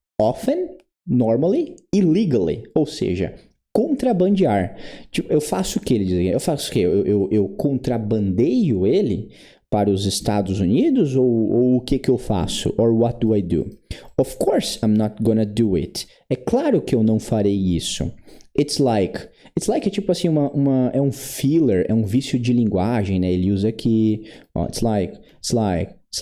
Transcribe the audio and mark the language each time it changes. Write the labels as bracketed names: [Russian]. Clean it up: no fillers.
[English] Often, normally, illegally. [Portuguese] Ou seja, contrabandear. Tipo, eu faço o que ele diz? Eu faço o quê? Eu contrabandeio ele para os Estados Unidos, ou o que eu faço? [English] Or what do I do? Of course I'm not gonna do it. [Portuguese] É claro que eu não farei isso. [English] It's like [Portuguese] é tipo assim, é um filler, é um vício de linguagem, né? Ele usa aqui, ó, [English] it's like.